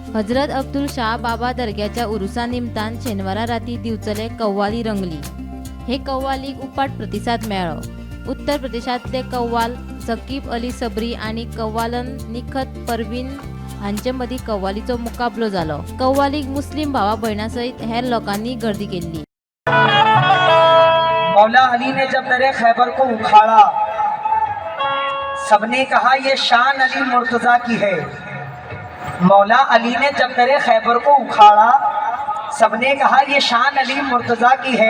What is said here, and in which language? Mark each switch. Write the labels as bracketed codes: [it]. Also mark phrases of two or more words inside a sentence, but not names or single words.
[kok] हजरत अब्दुल शाह बाबा दर्ग्याच्या उरुसा निमतान शेनवारा राती दिवचले कव्वाली रंगली। हे कव्वालीक उपाट प्रतिसाद मेळ्ळो। उत्तर प्रदेशातले कव्वाल सकीब अली सबरी आणि कव्वालन निखत परवीन हांचे मदीं कव्वालीचो मुकाबलो जालो। कव्वालीक मुस्लिम भावा भयणां सयत हेर लोकांनी गर्दी केली। [hi] मौला अली ने जब दरे खैबर को उखाड़ा, सबने कहा ये शान अली मुर्तजा की है। मौला अली ने जब दरे खैबर को उखाड़ा, सबने कहा ये शान अली मुर्तजा की है।